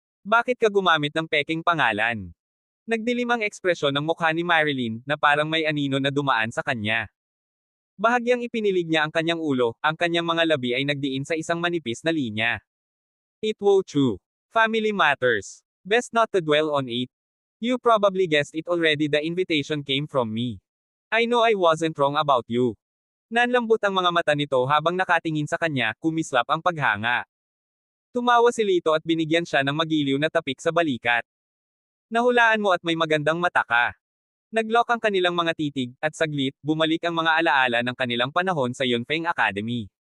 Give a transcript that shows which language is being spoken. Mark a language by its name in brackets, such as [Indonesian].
[Filipino] Bakit ka gumamit ng peking pangalan? Nagdilim ang ekspresyon ng mukha ni Marilyn, na parang may anino na dumaan sa kanya. Bahagyang ipinilig niya ang kanyang ulo, ang kanyang mga labi ay nagdiin sa isang manipis na linya. [English] It will true. Family matters. Best not to dwell on it. You probably guessed it already, the invitation came from me. I know I wasn't wrong about you. [Filipino] Nanlambot ang mga mata nito habang nakatingin sa kanya, kumislap ang paghanga. Tumawa si Lito at binigyan siya ng magiliw na tapik sa balikat. Nahulaan mo at may magandang mata ka. Naglock ang kanilang mga titig, at saglit, bumalik ang mga alaala ng kanilang panahon sa Yunfeng Academy.